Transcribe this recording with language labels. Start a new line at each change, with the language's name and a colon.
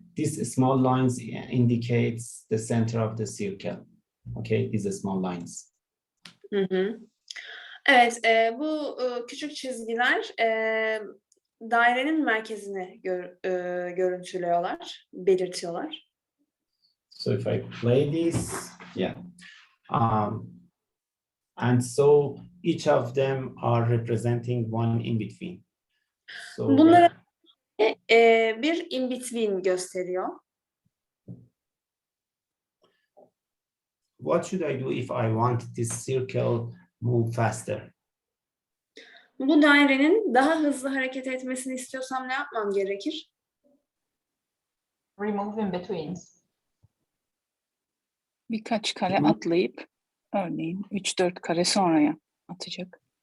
English: These small lines indicates the center of the circle. Okay, these are small lines. Hı hı.
Turkish: Evet, bu küçük çizgiler dairenin merkezini görüntülüyorlar, belirtiyorlar.
English: So if I play this, yeah. And so each of them are representing one in between. So
Turkish: bunlara bir in between gösteriyor.
English: What should I do if I want this circle move faster?
Turkish: Bu dairenin daha hızlı hareket etmesini istiyorsam ne yapmam gerekir?
English: Remove in-betweens.
Turkish: Birkaç kare atlayıp örneğin 3-4 kare sonraya atacak.